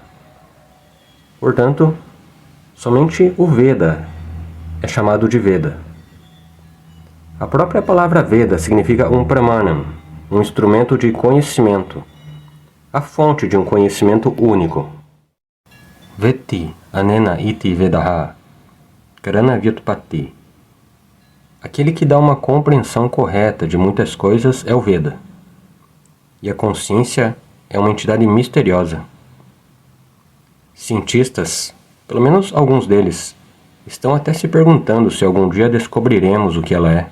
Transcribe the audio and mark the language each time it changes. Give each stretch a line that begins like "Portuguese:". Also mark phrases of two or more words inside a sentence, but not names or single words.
Portuguese: Portanto, somente o Veda é chamado de Veda. A própria palavra Veda significa um Pramanam, um instrumento de conhecimento, a fonte de um conhecimento único.
Sanskrit: वेत्ति अनेन इति वेदः करण व्युत्पत्ति.
Portuguese: Aquele que dá uma compreensão correta de muitas coisas é o Veda. E a consciência é uma entidade misteriosa. Cientistas, pelo menos alguns deles, estão até se perguntando se algum dia descobriremos o que ela é.